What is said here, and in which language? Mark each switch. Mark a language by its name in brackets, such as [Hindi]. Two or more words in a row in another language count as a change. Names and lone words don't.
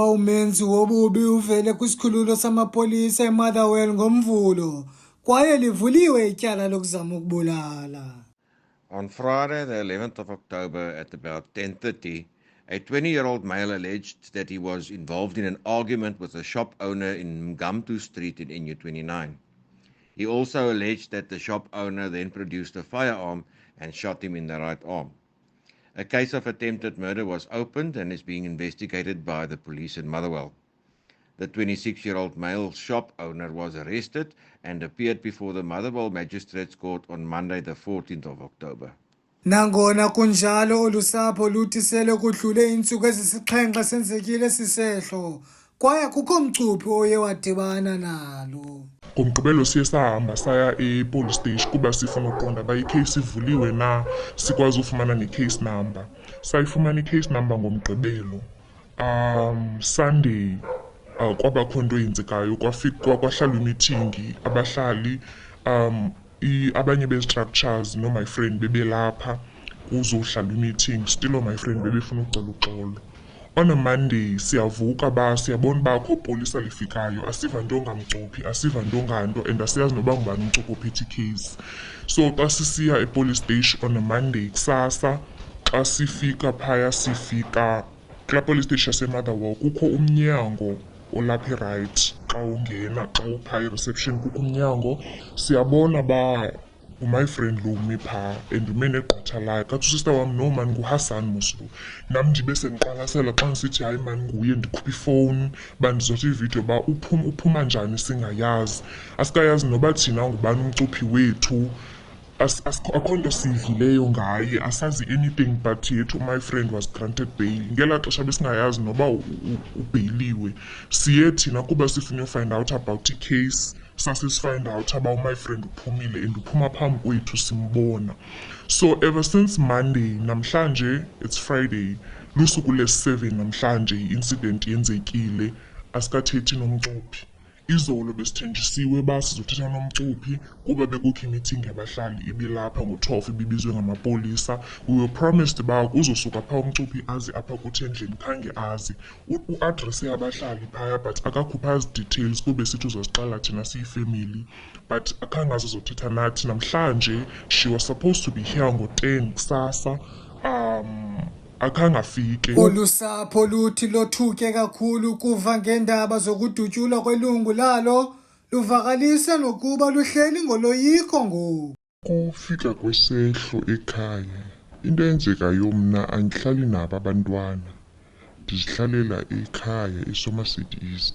[Xhosa] umenzi wobubi uvele kwisikhululo samapolisa eMotherwell ngoMvulo kwaye livuliwe ityala lokuzama ukubulala. [English] On Friday, the 11th of October at about 10:30, a 20-year-old male alleged that he was involved in an argument with a shop owner in Mjadu Street in NU29. He also alleged that the shop owner then produced a firearm and shot him in the right arm. A case of attempted murder was opened and is being investigated by the police in Motherwell. The 26-year-old male shop owner was arrested and appeared before the Motherwell Magistrates Court on Monday, the 14th of October. [Xhosa] Nangona kunjalo ulusapho luthi sele kudlule iintsuku ezisixhenxe senzekile sisehlo kwaye kukho mcuphi oye wadibana nalo. Ngomgqibelo siye sahamba saya e- [English] police station [Xhosa] kuba sifuna uqonda uba ikheyisi ivuliwe na, sikwazi ufumana ne- [English] case number. [Xhosa] Sayifumana i- [English] case number [Xhosa] ngomgqibelo. Sunday kwabakho nto eyenzekayo, kwahlalwa imithingi, abahlali abanye bezi-structures no [English] my friend [Xhosa] bebelapha kuzohlalwa imeeting, [English] still my friend [Xhosa] bebefuna ucela uxolo. [English] On a Monday [Xhosa] siyavuka ba siyabona uba akho polisa lifikayo, asiva nto ngamcuphi, asiva nto nganto and asiyazi noba ngubani umcuphi ophethe ikheyisi. So xa sisiya e- [English] police station on a Monday [Xhosa] kusasa, xa sifika phaya sifika kulaa [English] police station [Xhosa] yaseMotherwell kukho umnyango olapha right. Xa ungena, xa uphaya i-reception kukho umnyango, siyabona ba [English] my friend [Xhosa] lo ume phaa and ume negqatha lakhe kathi usista wam no mani nguHasan moslo. Nam ndibe sendiqwalasela xa ndisithi hayi mani nguye, ndikhupha ifowuni uba ndizothi ividiyo uba uphuma njani singayazi. Asikayazi noba thina ngubani umcuphi wethu, akho nto siyivileyo ngaye, asazi [English] anything but [Xhosa] yethu [English] my friend was granted bail. [Xhosa] Ngelaa xesha besingayazi noba ubheyiliwe. Siye thina kuba sifuna [English] ufind out about [Xhosa] icase, [English] sasifind out about my friend [Xhosa] uphumile and uphuma phambi kwethu simbona. [English] So ever since Monday, namhlanje it's Friday, [Xhosa] lusuku lesi-7 namhlanje i-incident yenzekile, asikathethi nomcuphi. Izolo besithenjisiwe uba sizothetha nomcuphi kuba bekukho imeeting yabahlali ibilapha ngo-12 ibibizwe ngamapolisa. [English] We were promised [Xhosa] uba uzosuka phaa umcuphi aze apha kuthi endlini, khange azi. U-address yabahlali phaya but akakhupha zi-details kube sithi uzosixela thina siyifamily, but akhange azozothetha nathi. Namhlanje [English] she was supposed to be here [Xhosa] ngo-10 kusasa, akhange afike. Ulusapho luthi lothuke kakhulu kuva ngendaba zokudutyulwa kwelungu lalo, luvakalisa nokuba luhleli ngoloyiko ngoku. Kufika kwesehlo ekhaya, into eyenzekayo mna andihlali nabo abantwana, ndizihlalela ekhaya eSomerset East.